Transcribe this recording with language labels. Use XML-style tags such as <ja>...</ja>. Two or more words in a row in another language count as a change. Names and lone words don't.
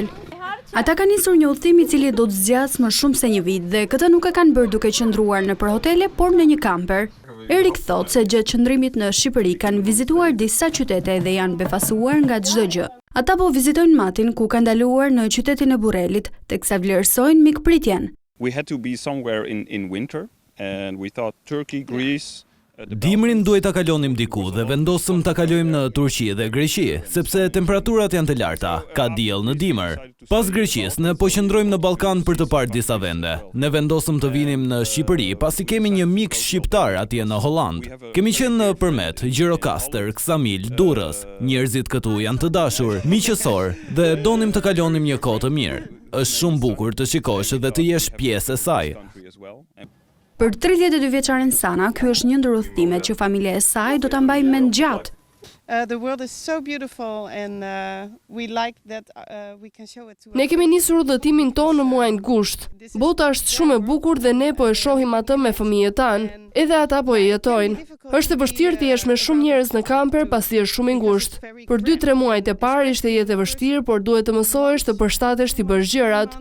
<sq>Ata kanë nisur një udhëtim i cili do të zgjasë më shumë se një vit dhe këtë nuk e kanë bërë duke qëndruar nëpër hotele, por në një kamper. Erik thotë se gjatë qëndrimit në Shqipëri kanë vizituar disa qytete dhe janë befasuar nga çdo gjë. Ata po vizitojnë matin ku kanë ndaluar në qytetin e Burrelit, teksa vlerësojnë mikpritjen.</sq> <en>We had to be somewhere in winter and we thought Turkey, Greece.</en> <sq>Dimrin duhet ta kalonim diku dhe vendosëm ta kalojmë në Turqi dhe Greqi, sepse temperaturat janë të larta, ka diell në dimër. Pas Greqisë, ne po qëndrojmë në Ballkan për të parë disa vende. Ne vendosëm të vinim në Shqipëri, pasi kemi një mik shqiptar atje në Holland. Kemi qenë në Përmet, Gjirokastër, Ksamil, Durrës. Njerëzit këtu janë të dashur, miqësor dhe donim të kalonim një kohë të mirë. Është shumë bukur të shikosh dhe të jesh pjesë e saj. Për 32 vjeçaren Sana, ky është një ndër udhëtimet që familja e saj do ta mbajë mend gjatë.</sq> <en>The world is so beautiful and we like that we can show it to.</en> <sq>Ne kemi nisur udhëtimin tonë në muajin gusht. Bota është shumë e bukur dhe ne po e shohim atë me fëmijët tanë. Edhe ata po e jetojnë. Është e vështirë të jesh me shumë njerëz në kamper pasi është shumë i ngushtë. Për 2-3 muajt e parë ishte jetë e vështirë, por duhet të mësohesh të përshtatesh të bësh gjërat.</sq>